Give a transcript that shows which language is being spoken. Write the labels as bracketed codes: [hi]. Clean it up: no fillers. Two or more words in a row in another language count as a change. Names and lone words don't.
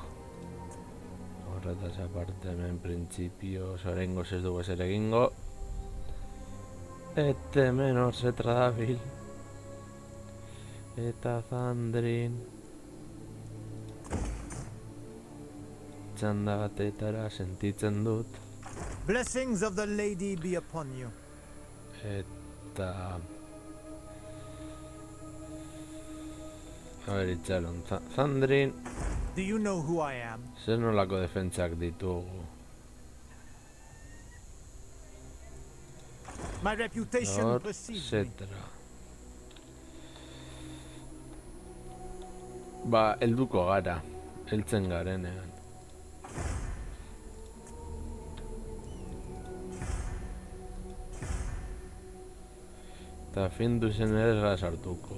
[eu] Horretaz aparte hemen printzipioz oraingoz ez dugu ezer egingo. Eta hemen hor Setra dabil. Eta Zandrin. Txanda batetara sentitzen dut. [en] Blessings of the lady be upon you. [eu] Eta... A ber, itxaron, Zandrin, [en] Do you know who I am? [eu] zer nolako defentsak ditugu. [en] My reputation [eu] Hor, [en] precedes me. [eu] Setra. Helduko gara, heltzen garenean. Eta Findusen ere ez gara sartuko.